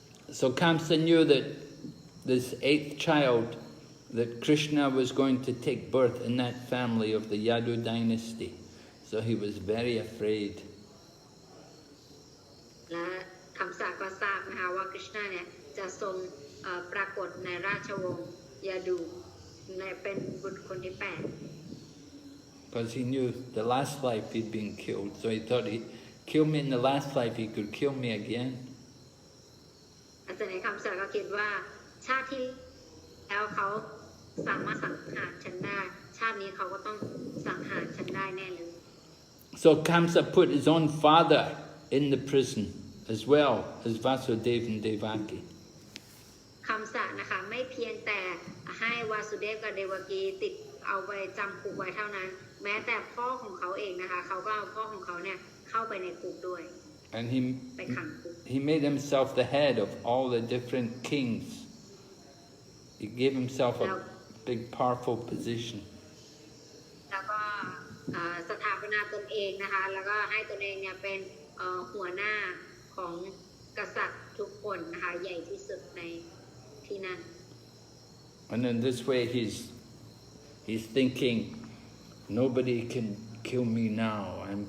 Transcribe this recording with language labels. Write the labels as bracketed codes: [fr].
[en] So Kamsa knew that this 8th child, that Krishna was going to take birth in that family of the Yadu dynasty. So he was very afraid. [th] และคำสาก็ทราบนะคะว่าคริชนาเนี่ยจะทรงปรากฏในราชวงศ์ยาดูเป็นบุตรคนที่8 [en] Because he knew the last life he'd been killed, so he thought he'd kill me in the last life, he could kill me again. [th] อาจารย์ในคำสาก็คิดว่าชาติที่แล้ว เขาสามารถสังหารฉันได้ชาตินี้เขาก็ต้องสังหารฉันได้แน่เลย [en] So Kamsa put his own father in the prison as well as Vasudeva and Devaki. [th] คำสะนะคะไม่เพียงแต่ให้วาสุเดฟกับเดวกีติดเอาไปจำคุกไว้เท่านั้นแม้แต่พ่อของเขาเองนะคะเขาก็เอาพ่อของเขาเนี่ยเข้าไปในคุกด้วย [en] And [th] ไปขังคุก [en] he made himself the head of all the different kings. He gave himself a big powerful position. [th] แล้วก็สถาปนาตนเองนะคะแล้วก็ให้ตนเองเนี่ยเป็นหัวหน้าของกษัตริย์ทุกคนนะคะใหญ่ที่สุดในที่นั่น [en] And in this way he's thinking, nobody can kill me now.